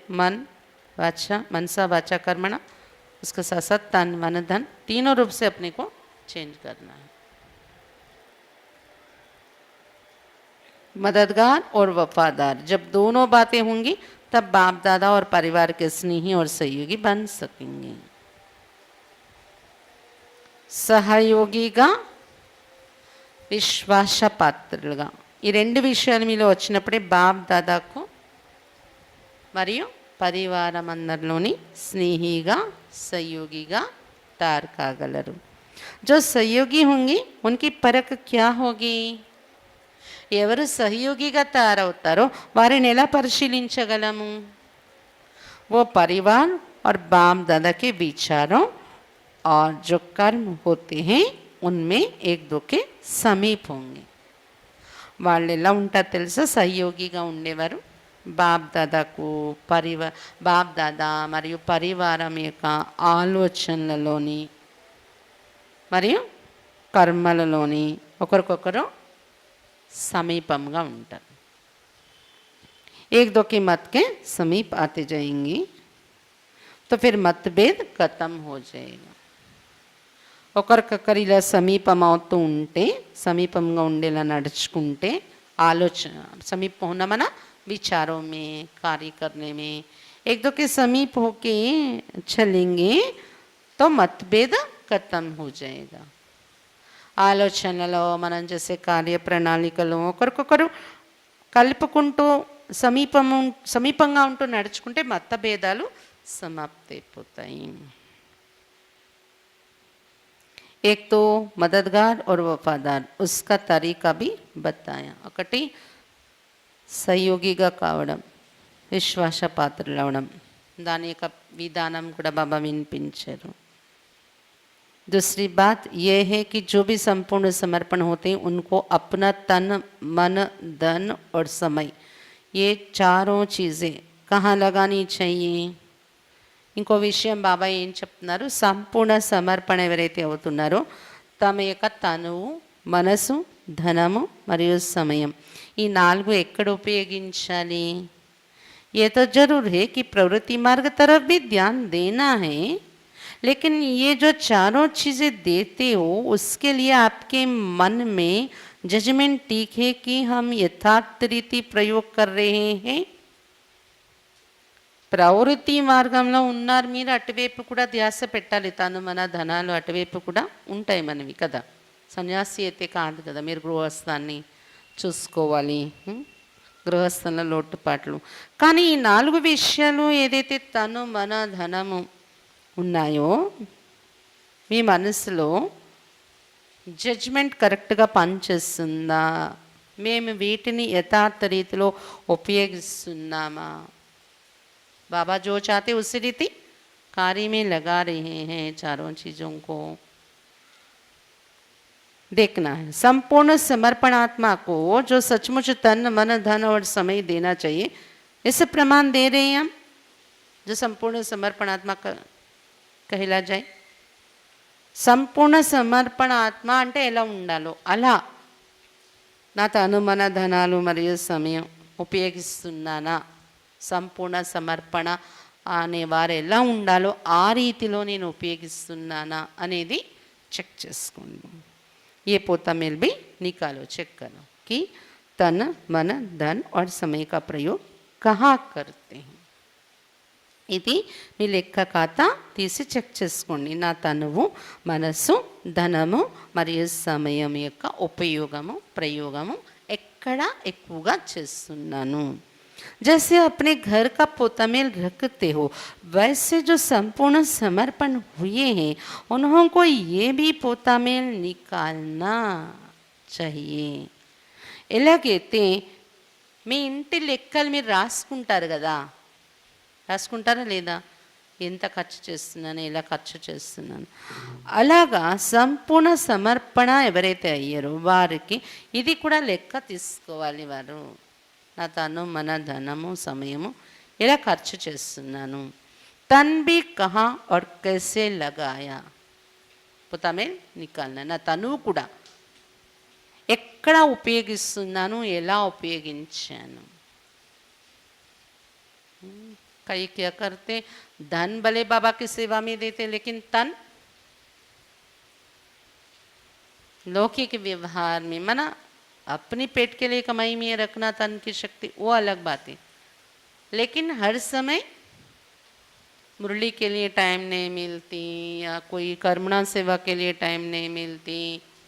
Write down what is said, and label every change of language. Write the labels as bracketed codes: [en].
[hi] मन वाचा, मनसा वाचा कर्मणा, उसके साथ साथ तन मन धन, तीनों रूप से अपने को चेंज करना है। मददगार और वफादार, जब दोनों बातें होंगी तब बाप दादा और परिवार के स्नेही और सहयोगी बन सकेंगे। सहयोगी का [te] విశ్వాసపాత్రులుగా ఈ 2 విషయాలు మీలో వచ్చినప్పుడే బాప్ దాదాకు మరియు పరివారం అందరిలోని స్నేహిగా सहयोगीగా तैयार కాగలరు. [hi] जो सहयोगी होंगे उनकी परख क्या होगी? [te] ఎవరు సహయోగిగా తయారవుతారో వారిని ఎలా పరిశీలించగలము? [hi] वो परिवार और बाप दादा के विचारों और जो कर्म होते हैं उनमें एक दो के సమీప్ होंगे. [te] వాళ్ళు ఎలా ఉంటారు తెలుసా? సహయోగిగా ఉండేవారు బాప్ దాదాకు బాప్ దాదా మరియు పరివారం యొక్క ఆలోచనలలోని మరియు కర్మలలోని ఒకరికొకరు సమీపంగా ఉంటారు. [hi] एक दो के मत के समीप आते जाएंगी तो फिर मतभेद खत्म हो जाएगा. [te] ఒకరికొకరు ఇలా సమీపం అవుతూ ఉంటే, సమీపంగా ఉండేలా నడుచుకుంటే, ఆలోచన [hi] समीप होना माना विचारों में, कार्य करने में एक दो के समीप होके चलेंगे तो मतभेद खत्म हो जाएगा. [te] ఆలోచనలో మనం చేసే కార్య ప్రణాళికలో ఒకరికొకరు కలుపుకుంటూ సమీపంగా ఉంటూ నడుచుకుంటే మతభేదాలు సమాప్తి అయిపోతాయి. [hi] एक तो मददगार और वफादार, उसका तरीका भी बताया. [te] ఒకటి సహయోగిగా కావడం, విశ్వాసపాత్రులు అవడం, దాని యొక్క విధానం కూడా బాబా వినిపించారు. [hi] दूसरी बात यह है कि जो भी संपूर्ण समर्पण होते हैं उनको अपना तन मन धन और समय, ये चारों चीज़ें कहाँ लगानी चाहिए? [te] ఇంకో విషయం బాబా ఏం చెప్తున్నారు? సంపూర్ణ సమర్పణ ఎవరైతే అవుతున్నారో తమ యొక్క తనువు, మనసు, ధనము మరియు సమయం ఈ 4 ఎక్కడ ఉపయోగించాలి? [hi] ये तो जरूर है कि प्रवृत्ति मार्ग तरफ भी ध्यान देना है, लेकिन ये जो चारों चीज़ें देते हो उसके लिए आपके मन में जजमेंट ठीक है कि हम यथार्थ रीति प्रयोग कर रहे हैं. [te] ప్రవృత్తి మార్గంలో ఉన్నారు మీరు, అటువైపు కూడా ధ్యాస పెట్టాలి. తను మన ధనాలు అటువైపు కూడా ఉంటాయి మనవి కదా. సన్యాసి అయితే కాదు కదా, మీరు గృహస్థాన్ని చూసుకోవాలి, గృహస్థంలో లోటుపాట్లు. కానీ ఈ 4 విషయాలు ఏదైతే తను మన ధనము ఉన్నాయో మీ మనసులో జడ్జ్మెంట్ కరెక్ట్గా పనిచేస్తుందా? మేము వీటిని యథార్థ రీతిలో ఉపయోగిస్తున్నామా? [hi] बाबा जो चाहते उसी रीति कार्य में लगा रहे हैं. चारों चीज़ों को देखना है. संपूर्ण समर्पण आत्मा को जो सचमुच तन मन धन और समय देना चाहिए, इसे प्रमाण दे रहे हैं हम. जो संपूर्ण समर्पण आत्मा कहला जाए. [te] సంపూర్ణ సమర్పణ ఆత్మ అంటే ఎలా ఉండాలో అలా నా తను మన ధనాలు మరియు సమయం ఉపయోగిస్తున్నానా? సంపూర్ణ సమర్పణ అనేవారు ఎలా ఉండాలో ఆ రీతిలో నేను ఉపయోగిస్తున్నానా అనేది చెక్ చేసుకోండి. [hi] ये पोता मेल भी निकालो, चेक करो कि तन मन धन और समय का प्रयोग कहाँ करते हैं. [te] ఇది మీ లెక్క ఖాతా తీసి చెక్ చేసుకోండి. నా తనువు, మనసు, ధనము మరియు సమయం యొక్క ఉపయోగము ప్రయోగము ఎక్కడ ఎక్కువగా చేస్తున్నాను. [hi] जैसे अपने घर का पोतामेल रखते हो, वैसे जो संपूर्ण समर्पण हुए हैं उन्हों को ये भी पोतामेल निकालना चाहिए. [te] ఎలాగైతే మీ ఇంటి లెక్కలు మీరు రాసుకుంటారు కదా, రాసుకుంటారా లేదా? ఎంత ఖర్చు చేస్తున్నాను, ఎలా ఖర్చు చేస్తున్నాను. అలాగా సంపూర్ణ సమర్పణ ఎవరైతే అయ్యారో వారికి ఇది కూడా లెక్క తీసుకోవాలి. వారు నా తను మన ధనము సమయము ఎలా ఖర్చు చేస్తున్నాను. [hi] తన్ బి కహా और कैसे लगाया తమిళ్ నికాల్నా. [te] నా తనువు కూడా ఎక్కడ ఉపయోగిస్తున్నాను, ఎలా ఉపయోగించాను. [hi] कई क्या करते, धन भले बाबा की सेवा में देते लेकिन तन लौकिक व्यवहार में, मना अपनी पेट के लिए कमाई में रखना तन की शक्ति वो अलग बात है, लेकिन हर समय मुरली के लिए टाइम नहीं मिलती या कोई कर्मणा सेवा के लिए टाइम नहीं मिलती,